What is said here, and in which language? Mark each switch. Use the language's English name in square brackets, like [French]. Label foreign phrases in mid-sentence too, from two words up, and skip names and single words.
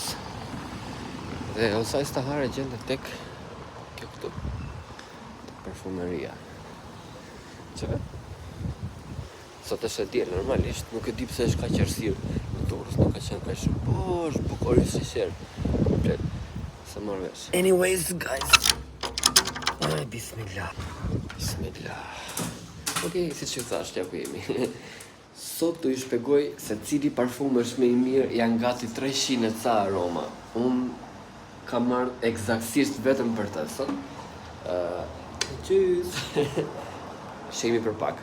[Albanian] Dhe Osai Sahara gjendet tek kjo këtu, parfumeria. Çfarë? Sot është e diel normalisht, nuk e di pse është kaq errësirë në Durrës, nuk ka qenë kaq shumë. Po, është bukur sinqerisht. Komplet. Sa marr vesh. [English] Anyways, guys. [Albanian] Bismillah. Okej, siç ju thash, ja ku jemi. Sot do ju shpjegoj se cili parfum është më i mirë, janë gati 300 e ca aroma. Unë kam marrë eksaktësisht vetëm për të sot. Tschüss. Shemi për pak.